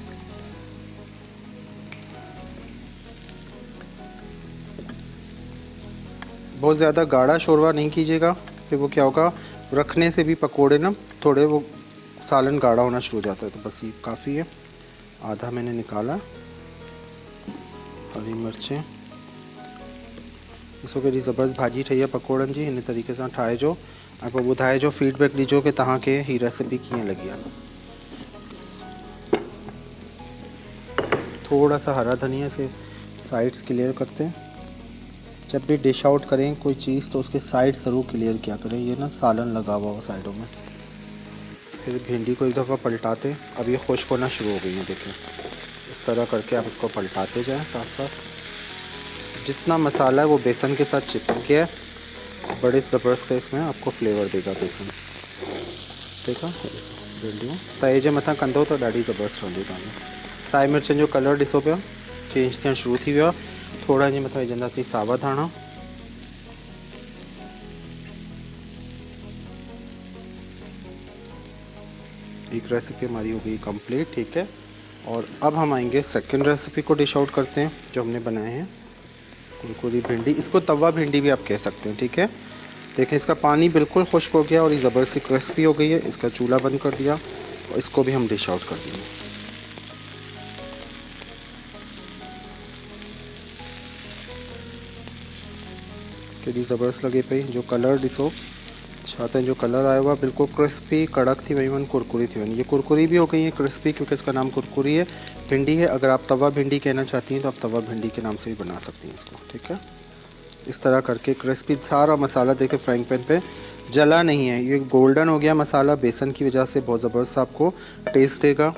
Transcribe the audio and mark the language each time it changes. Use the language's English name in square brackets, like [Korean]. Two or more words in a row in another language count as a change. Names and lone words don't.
[Hindi] बहुत ज़्यादा गाढ़ा शोरबा नहीं कीजिएगा, फिर वो क्या होगा, रखने से भी पकोड़े ना थोड़े वो सालन गाढ़ा होना शुरू हो जाता है। तो बस ये काफ़ी है। आधा मैंने निकाला। हरी मिर्चें, इसको [Sindhi] कहिड़ी ज़बरदस्त भाॼी ठही आहे पकोड़नि जी। हिन तरीक़े सां ठाहिजो ऐं पोइ ॿुधाइजो, फीडबैक ॾिजो कि तव्हांखे हीअ रेसिपी कीअं लॻी आहे। [Hindi] थोड़ा सा हरा धनिया से [English] sides clear [Hindi] करते हैं। जब भी [English] dish out [Hindi] करें कोई चीज़ तो उसके साइड ज़रूर क्लियर किया करें। ये ना सालन लगा हुआ साइडों में। फिर भिंडी को एक दफ़ा पलटाते। अब ये खुश्क होना शुरू हो गई है, देखें। इस तरह करके आप इसको पलटाते जाएं साथ साथ। जितना मसाला है वो बेसन के साथ चिपक गया है, बड़े ज़बरदस्त से इसमें आपको फ्लेवर देगा बेसन। ठीक है, [Sindhi] भिंडियूं तए जे मथां कंदो तो ॾाढी ज़बरदस्त रहंदी तव्हांजी। साई मिर्चनि जो कलर ॾिसो पिया चेंज थियणु शुरू थी वियो आहे। थोड़ा हिन मथां विझंदासीं सावा धाणा। [Hindi] एक रेसिपी हमारी हो गई कंप्लीट। ठीक है, और अब हम आएंगे [English] second recipe [Hindi] को [English] dish out [Hindi] करते हैं जो हमने बनाए हैं। कुरकुरी भिंडी, इसको तवा भिंडी भी आप कह सकते हैं। ठीक है, देखें इसका पानी बिल्कुल खुश्क हो गया और ये ज़बरदस्ती क्रिस्पी हो गई है। इसका चूल्हा बंद कर दिया और इसको भी हम [English] dish out [Hindi] कर देंगे। [Sindhi] केॾी ज़बरदस्त लगे पई। जो कलर ॾिसो छा त जो कलर आयो आहे बिल्कुल क्रिस्पी, कड़क थी वही वन, कुरकुरी थी वही। [Hindi] ये कुरकुरी भी हो गई है क्रिस्पी, क्योंकि इसका नाम कुरकुरी है, भिंडी है। अगर आप तवा भिंडी कहना चाहती हैं तो आप तवा भिंडी के नाम से भी बना सकती हैं इसको। ठीक है, इस तरह करके क्रिस्पी सारा मसाला देके [English] frying pan [Hindi] पे जला नहीं है, ये गोल्डन हो गया मसाला बेसन की वजह से, बहुत ज़बरदस्त आपको टेस्ट देगा।